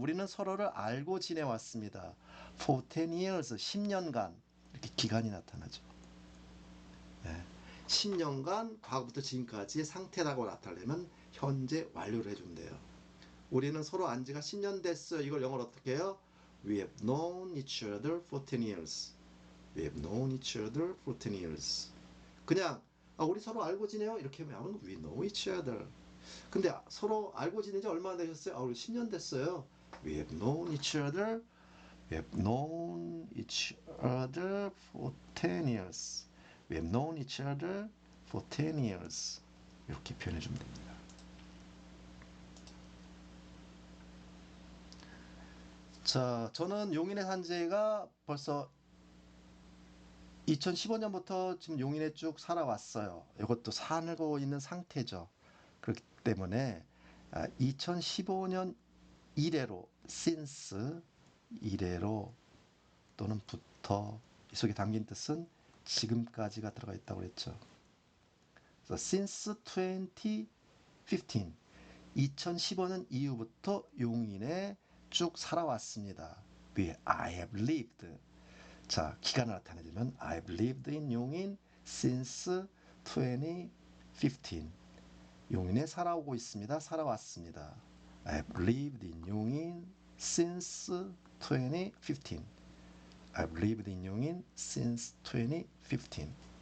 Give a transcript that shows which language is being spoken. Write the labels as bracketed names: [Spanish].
[Korean] 우리는 서로를 알고 지내왔습니다. [English] For 10 years, [Korean] 10년간 이렇게 기간이 나타나죠. 네. 10년간 과거부터 지금까지의 상태라고 나타내면 현재 완료를 해주면 돼요. 우리는 서로 안 지가 10년 됐어요. 이걸 영어로 어떻게 해요? [English] We have known each other for 10 years. We have known each other for 10 years. [Korean] 그냥 우리 서로 알고 지내요. [English] 이렇게 하면 we know each other. [Korean] 근데 서로 알고 지낸 지 얼마나 되셨어요? 우리 10년 됐어요. [English] We have known each other. We have known each other for 10 years. We have known each other for 10 years. [Korean] 이렇게 표현해 주면 됩니다. 자, 저는 용인에 산 지가 벌써 2015년부터 지금 용인에 쭉 살아왔어요. 이것도 살고 있는 상태죠. 그렇기 때문에 2015년 이래로 since 이래로 또는 부터 이 속에 담긴 뜻은 지금까지가 들어가 있다고 그랬죠. 그래서 since 2015 2015년 이후부터 용인에 쭉 살아왔습니다. [English] I have lived. 자, 기간을 나타내주면 I've lived in 용인 since 2015. [Korean] 용인에 살아오고 있습니다. 살아왔습니다. [English] I've lived in 용인 since 2015. I've lived in 용인 since 2015.